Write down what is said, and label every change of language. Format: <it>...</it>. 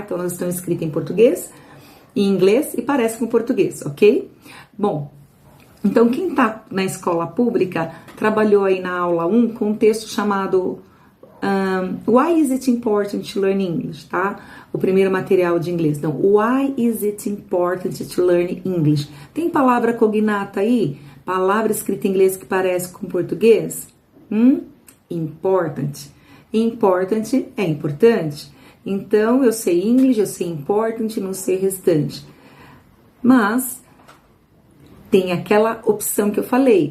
<pt>Então elas estão escritas em português, em inglês e parecem com português, ok? Bom, então quem está na escola pública trabalhou aí na aula 1 com um texto chamado</pt> <en>Why is it important to learn English,</en> <pt>tá? O primeiro material de inglês. Então,</pt> <en>why is it important to learn English?</en> <pt>Tem palavra cognata aí? Palavra escrita em inglês que parece com português? Important. Important é importante. Então, eu sei English, eu sei important, não sei restante. Mas tem aquela opção que eu falei.</pt>